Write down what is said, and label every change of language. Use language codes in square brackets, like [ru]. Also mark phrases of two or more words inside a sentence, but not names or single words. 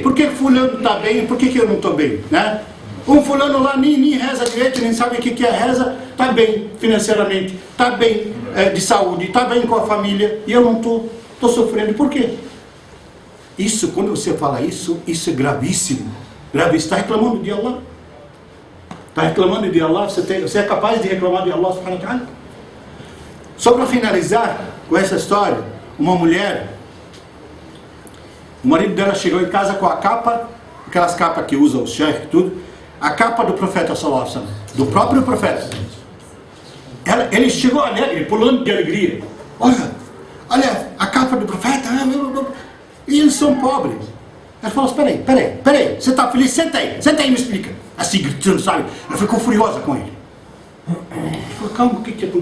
[pt] Por que fulano está bem, por que eu não estou bem, né? Um fulano lá nem reza direito, nem sabe o que é reza, está bem financeiramente, está bem de saúde, está bem com a família, e eu não estou sofrendo. Por quê? Isso, quando você fala isso é gravíssimo. Está reclamando de Allah? Está reclamando de Allah? Você é capaz de reclamar de Allah [ar] سبحانه وتعالى? [pt] Só para finalizar com essa história, uma mulher, o marido dela chegou em casa com a capa, aquelas capas que usam os sheikhs e tudo, a capa do profeta [ar] صلى الله عليه وسلم, [pt] do próprio profeta. Ele chegou alegre, pulando de alegria. Olha a capa do profeta, e eles são pobres. Ela falou, peraí, você está feliz? Senta aí e me explica. Assim, gritando, sabe? Ela ficou furiosa com ele. Ele falou, calma, o que aconteceu?